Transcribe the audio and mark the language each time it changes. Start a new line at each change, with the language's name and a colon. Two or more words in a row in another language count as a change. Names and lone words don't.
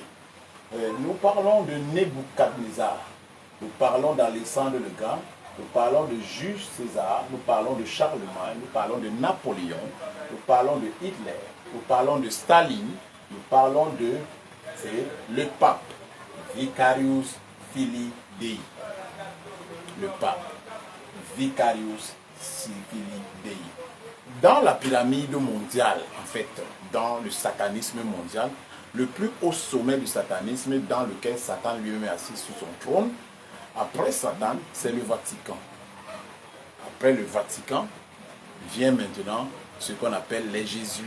French: Nous parlons de Nebuchadnezzar, nous parlons d'Alexandre le Grand, nous parlons de Jules César, nous parlons de Charlemagne, nous parlons de Napoléon, nous parlons de Hitler, nous parlons de Staline, nous parlons de le pape,
Latin: Vicarius Filii Dei.
French: Le pape,
Latin: Vicarius Filii Dei.
French: Dans la pyramide mondiale, en fait, dans le satanisme mondial, le plus haut sommet du satanisme dans lequel Satan lui-même est assis sur son trône, après Satan, c'est le Vatican. Après le Vatican, vient maintenant ce qu'on appelle les jésuites.